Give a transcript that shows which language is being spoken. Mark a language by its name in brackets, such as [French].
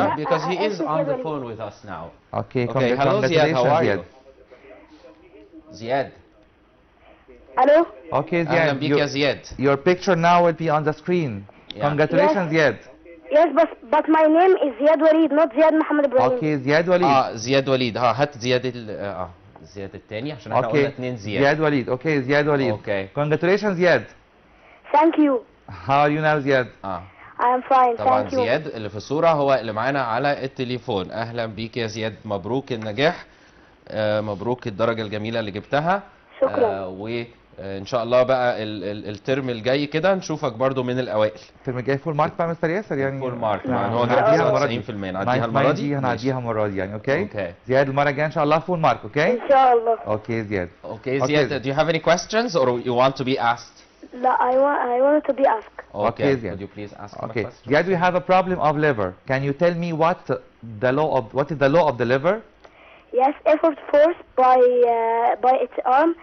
[English] Yeah, because he is on the phone with us now. Okay, hello Ziad, how are you? Ziad. Hello? Okay, [Arabic] أهلا بك يا [English] Ziad. [Arabic] زياد. [English] Your picture now will be on the screen. Yeah. Congratulations, Ziad. Yes, but my name is Ziad Walid, not Ziad Muhammad Ibrahim. Okay, Ziad Walid. [Arabic] زياد وليد. هات زياد زياد الثاني عشان احنا قلنا اثنين زياد. [English] Ziad Walid. Okay, Ziad Walid. Okay. Congratulations, Ziad. Thank you. How are you now, Ziad? I am fine, [Arabic] طبعا [English] thank you. [Arabic] زياد اللي في الصورة هو اللي معانا على التليفون. أهلا بيك يا زياد، مبروك النجاح، مبروك الدرجة الجميلة اللي جبتها. شكرا. وإن شاء الله بقى الترم الجاي كده نشوفك برضو من الأوائل. الترم الجاي فول مارك بقى مستر ياسر يعني. فول مارك يعني هو هنعديها جاب المرة دي. 90%. نعديها المرة دي. هنعديها المرة دي يعني. اوكي. اوكي. زياد المرة الجاية ان شاء الله فول مارك. اوكي. إن شاء الله. اوكي زياد. [English] Okay زياد, do you have any questions or you want to be asked? لا, I wanted to be asked. Okay, Ziad. could you please ask him a Okay. question? Ziad, we have a problem of lever. Can you tell me what is the law of the lever? Yes, effort force by its arm